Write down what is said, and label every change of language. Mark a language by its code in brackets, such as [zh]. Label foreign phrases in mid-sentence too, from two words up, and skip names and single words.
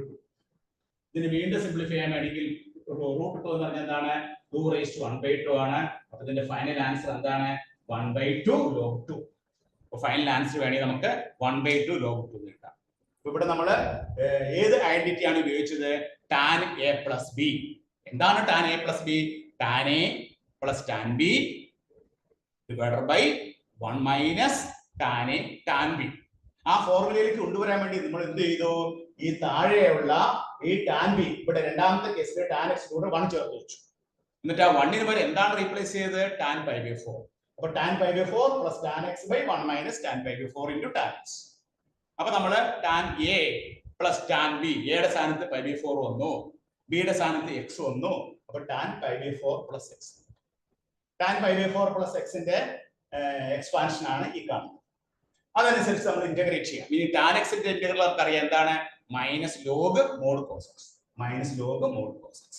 [ml] ഇതിന് വീണ്ടും സിംപ്ലിഫൈ ചെയ്യാൻ വേണമെങ്കിൽ √2 എന്ന് പറഞ്ഞാൽ എന്താണ്? 2⁻1/2 ആണ്. അപ്പോൾ ഇതിന്റെ [en] final answer [ml] എന്താണ്? 1/2 log 2. അപ്പോൾ [en] final answer [ml] വേണമെങ്കിൽ നമുക്ക് 1/2 log 2 കിട്ടാം. ഇവിടെ നമ്മൾ ഏത് ഐഡന്റിറ്റി ആണ് ഉപയോഗിച്ചത്? [en] tan a plus b. എന്താണ് tan a plus b? tan a plus tan b divided by 1 minus tan a tan b. [ml] ആ ഫോർമുലയിലേക്ക് കൊണ്ടുവരാൻ വേണ്ടി നമ്മൾ എന്ത് ചെയ്തു? ഈ താഴെയുള്ള ഈ [en] tan b [ml] ഇവിടെ രണ്ടാമത്തെ കേസിൽ [en] tan x [ml] കൂടെ 1 ചേർത്ത് വെച്ചു. എന്നിട്ട് ആ 1 ന് പകരം എന്താണ് റീപ്ലേസ് ചെയ്തത്? [en] tan pi by 4. അപ്പോൾ tan pi by 4 plus tan x by 1 minus tan pi by 4 into tan x. [ml] അപ്പോൾ നമ്മൾ [en] tan a plus tan b, [ml] എയുടെ സ്ഥാനത്ത് π/4 വന്നു, ബിയുടെ സ്ഥാനത്ത് എക്സ് വന്നു. [en] അപ്പൊ tan π/4 plus x. tan π/4 plus [ml] എക്സിന്റെ എക്സ്പാൻഷൻ ആണ് ഈ കാണുന്നത്. അതനുസരിച്ച് നമ്മൾ ഇന്റഗ്രേറ്റ് ചെയ്യാം. ഇനി ടാൻ എക്സിന്റെ ഇന്റഗ്രൽ നമുക്കറിയാം എന്താണ്, [en] minus log mod cos x, minus log mod cos x.